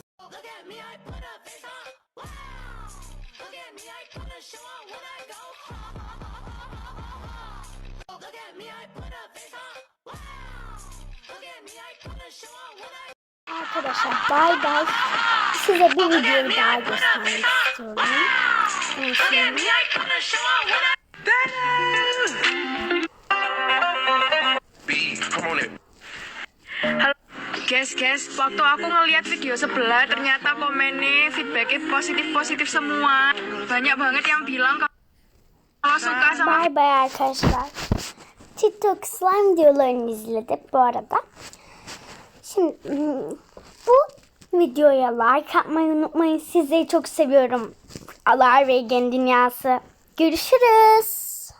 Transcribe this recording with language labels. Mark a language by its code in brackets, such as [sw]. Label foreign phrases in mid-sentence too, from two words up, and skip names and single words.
[en] Look at me, I put a face on. Wow! Look at me, I put a show on when I go. Look at me, I put a face on. Wow! Look at me, I put a show on when I. [tr] Arkadaşlar bay bay. Size bir videoyu daha göstermek istiyorum. [id] Guys, waktu aku ngeliat video sebelah ternyata komennya feedbacknya positif semua. Banyak banget yang bilang kalau suka sama. [tr] Bay bay arkadaşlar. TikTok slime videolarını izledik bu arada. Şimdi bu videoya like atmayı unutmayın. Sizleri çok seviyorum. Alar ve Egen Dünyası. Görüşürüz.